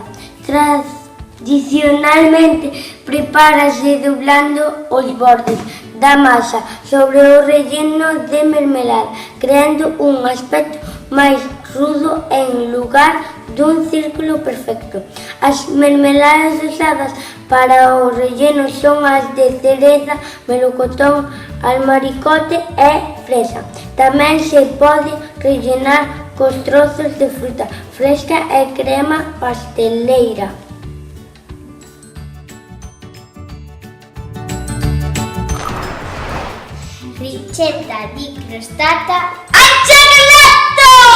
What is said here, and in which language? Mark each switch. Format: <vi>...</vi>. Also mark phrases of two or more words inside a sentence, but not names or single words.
<gl>Tradicionalmente prepárase doblando os bordes da masa sobre o relleno de mermelada, creando un aspecto máis rudo en lugar dun círculo perfecto. As mermeladas usadas para o relleno son as de cereza, melocotón, albaricote e fresa. Tamén se pode rellenar cos trozos de fruta fresca e crema pasteleira.</gl> <it>Ricetta di crostata al ceneletto!</it>